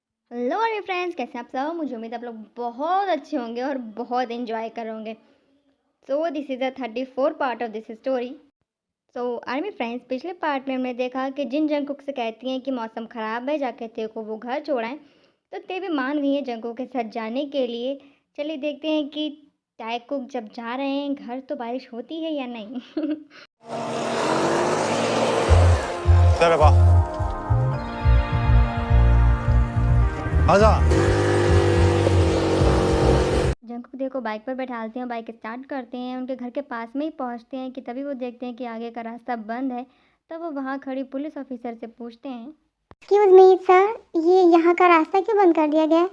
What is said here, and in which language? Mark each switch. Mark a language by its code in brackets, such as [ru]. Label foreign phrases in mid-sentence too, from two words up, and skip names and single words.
[hi] हेलो मेरे फ्रेंड्स, कैसे हैं आप सब। मुझे उम्मीद है आप लोग बहुत अच्छे होंगे और बहुत एंजॉय करोगे। [en] So this is the 34 part of this story. [hi] सो [en] army friends, [hi] पिछले पार्ट में हमने देखा कि जिन जंगकुक से कहती हैं कि मौसम ख़राब है, जाके ते को वो घर छोड़ाएं, तो ते भी मान गई है जंगकुक के साथ जाने के लिए। चलिए देखते हैं कि टाइकुक जब जा रहे हैं घर तो बारिश होती है या नहीं। [ko] 기다려봐. 가자. [hi] जंगकुक दे को बाइक पर बैठालते हैं, बाइक स्टार्ट करते हैं, उनके घर के पास में ही पहुंचते हैं कि तभी वो देखते हैं कि आगे का रास्ता बंद है। तब वो वहाँ खड़ी [en] police officer [hi] से पूछते हैं, [en] excuse me sir, [hi] ये यहाँ का रास्ता क्यों बंद कर दिया गया है?